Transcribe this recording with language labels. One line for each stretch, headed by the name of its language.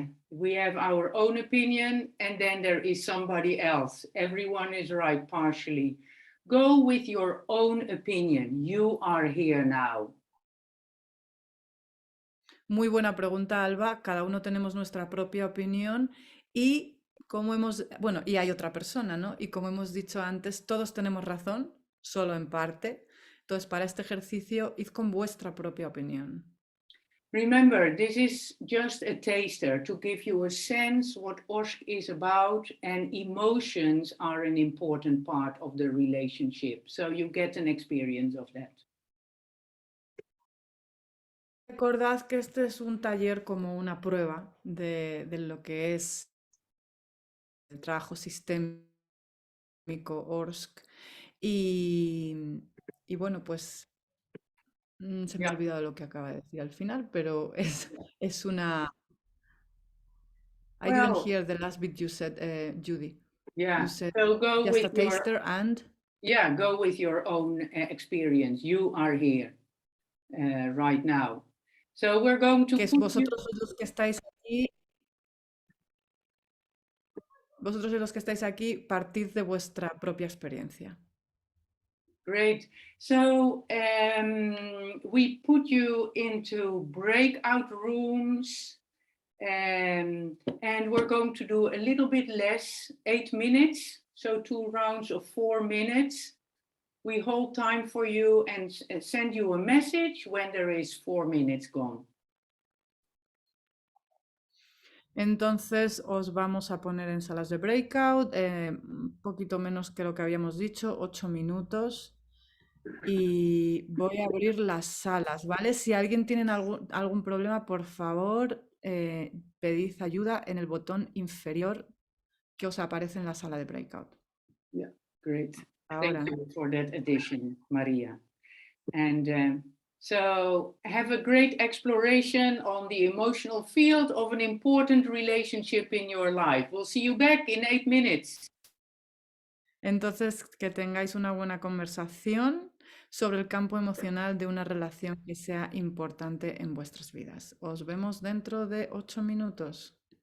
English: We have our own opinion and then there is somebody else. Everyone is right partially. Go with your own opinion. You are here now.
Spanish: Muy buena pregunta, Alba. Cada uno tenemos nuestra propia opinión y bueno, y hay otra persona, ¿no? Y como hemos dicho antes, todos tenemos razón, solo en parte. Entonces, para este ejercicio, id con vuestra propia opinión.
English: Remember, this is just a taster to give you a sense what ORSC is about, and emotions are an important part of the relationship. So you get an experience of that.
Spanish: Recordad que este es un taller como una prueba de lo que es el trabajo sistémico ORSC. Y bueno, pues se me ha olvidado lo que acaba de decir al final, pero es una...
English: I didn't hear the last bit you said, Judy. Yeah, You said so go just with a taster and... Yeah, go with your own experience. You are here right now. So we're going to...
Spanish: Que vosotros sois los que estáis aquí. vosotros y los que estáis aquí, partid de vuestra propia experiencia.
English: Great. So we put you into breakout rooms and we're going to do a little bit less, 8 minutes. So 2 rounds of 4 minutes. We hold time for you and send you a message when there is 4 minutes gone.
Spanish: Entonces os vamos a poner en salas de breakout, un poquito menos que lo que habíamos dicho, 8 minutos. Y voy a abrir las salas, ¿vale? Si alguien tiene algún problema, por favor, pedid ayuda en el botón inferior que os aparece en la sala de breakout.
English: Yeah, great.
Spanish: Ahora.
English: Thank you for that addition, Maria. And so have a great exploration on the emotional field of an important relationship in your life. We'll see you back in 8 minutes.
Spanish: Entonces, que tengáis una buena conversación sobre el campo emocional de una relación que sea importante en vuestras vidas. Os vemos dentro de 8 minutos.